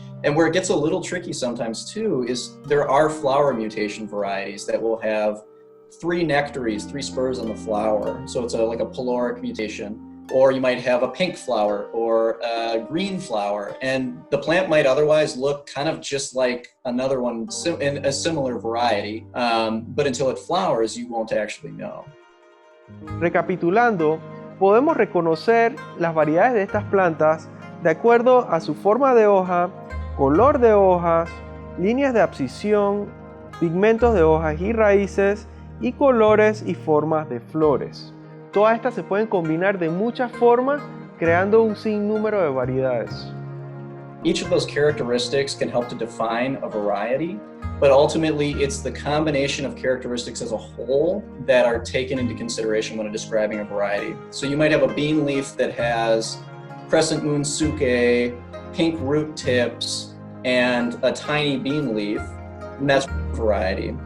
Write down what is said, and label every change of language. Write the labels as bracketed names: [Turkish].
[English] And where it gets a little tricky sometimes too is there are flower mutation varieties that will have 3 nectaries, 3 spurs on the flower. So it's like a pyloric mutation. Or you might have a pink flower or a green flower, and the plant might otherwise look kind of just like another one in a similar variety, but until it flowers, you won't actually know. [Spanish] Recapitulando, podemos reconocer las variedades de estas plantas de acuerdo a su forma de hoja, color de hojas, líneas de abscisión, pigmentos de hojas y raíces, y colores y formas de flores. Todas estas se pueden combinar de muchas formas, creando un sinnúmero de variedades. [English] Each of those characteristics can help to define a variety, but ultimately it's the combination of characteristics as a whole that are taken into consideration when describing a variety. So you might have a bean leaf that has crescent moon suke, pink root tips, and a tiny bean leaf, and that's a variety.